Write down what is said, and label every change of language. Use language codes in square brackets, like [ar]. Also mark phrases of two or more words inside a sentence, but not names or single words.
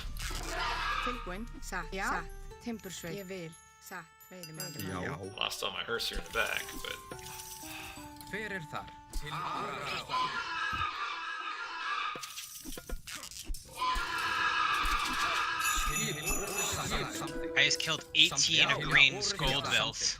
[is] Tilbúin, satt, satt, timbursveit, ég vil, satt, veiðimaður. Já. [en] Lost all my herser in the back, but [is] Hver þar? [en] I just killed 18 of green's gold bills.